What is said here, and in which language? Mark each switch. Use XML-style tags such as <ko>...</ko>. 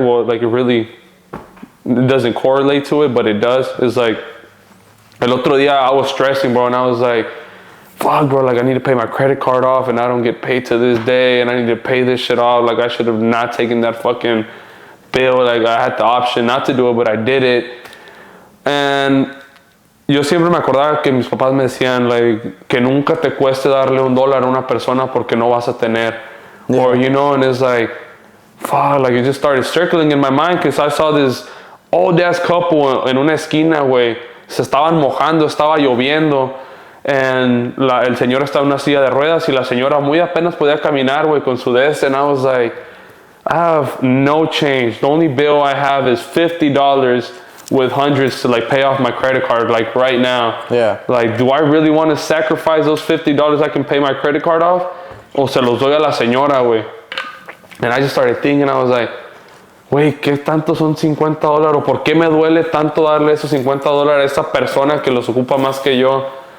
<en>Well, like it doesn't correlate to it, but it does. It's like,</en> <es>el otro día</es> <en>I was stressing, bro, and I was like, fuck, bro, like I need to pay my credit card off, and I don't get paid to this day, and I need to pay this shit off. Like I should have not taken that fucking bill. Like I had the option not to do it, but I did it.</en> <es>And yo siempre me acordaba que mis papás me decían, like, que nunca te cueste darle $1 a una persona porque no vas a tener.</es> <en>Or, and it's like, fuck, like it just started circling in my mind because I saw this old ass couple</en> <es>en una esquina, güey. Se estaban mojando, estaba lloviendo. And el señor estaba en una silla de ruedas y la señora muy apenas podía caminar, güey, con su des.</es> <en>And I was like, I have no change. The only bill I have is $50 with hundreds to like pay off my credit card like right now. Yeah. Like, do I really want to sacrifice those $50 I can pay my credit card off?</en> <es>O se los doy a la señora, güey.</es> <en>And I just started thinking, I was like,</en> <es>güey, ¿qué tanto son $50? ¿O por qué me duele tanto darle esos $50 a esa persona que los ocupa más que yo?</es>